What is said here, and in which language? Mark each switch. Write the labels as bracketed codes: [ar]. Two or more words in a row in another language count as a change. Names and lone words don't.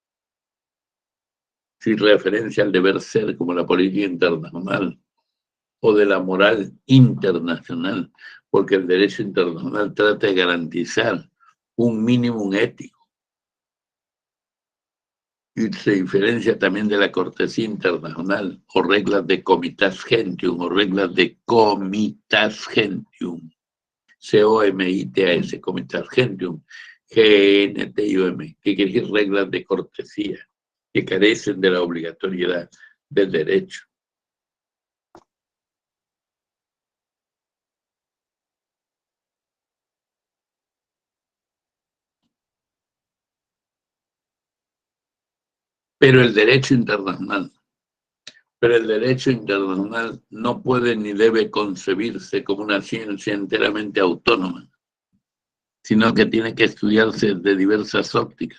[es] Sin referencia al deber ser como la política internacional o de la moral internacional, porque el derecho internacional trata de garantizar un mínimo ético. Y se diferencia también de la cortesía internacional o reglas de [la] comitas gentium [es] o reglas de [la] comitas gentium. C-O-M-I-T-A-S, comitas gentium, [es] G-N-T-I-O-M, que quiere decir reglas de cortesía, que carecen de la obligatoriedad del derecho. Pero el derecho internacional no puede ni debe concebirse como una ciencia enteramente autónoma, sino que tiene que estudiarse de diversas ópticas